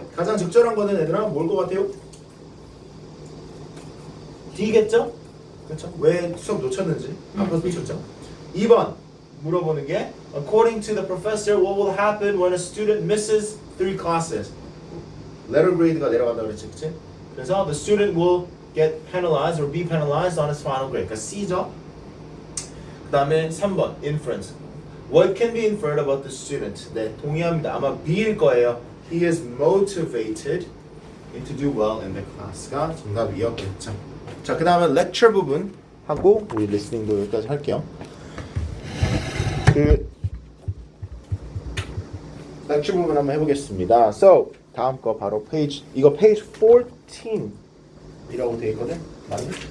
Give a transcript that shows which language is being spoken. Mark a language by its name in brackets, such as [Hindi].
[Korean] 가장 적절한 거는 얘들아 뭘 것 같아요? D겠죠? 그렇죠? 왜 수업 놓쳤는지 아까 놓쳤죠? 2번 물어보는 게 [English] According to the professor, what will happen when a student misses 3 classes? [Korean] letter grade가 내려간다고 그랬지, 그치? 그래서 [English] the student will get penalized or be penalized on his final grade. [Korean] 그러니까 C죠. 그 다음에 3번 inference. [English] What can be inferred about the student? [Korean] 네, 동의합니다. 아마 B일 거예요. [English] He is motivated to do well in the class가 [Korean] 정답이었겠죠. 자, 그 다음에 lecture 부분 하고 우리 listening도 여기까지 할게요. 그 lecture 부분 한번 해보겠습니다. So 다음 거 바로 페이지 이거 페이지 14이라고 돼 있거든. 맞니?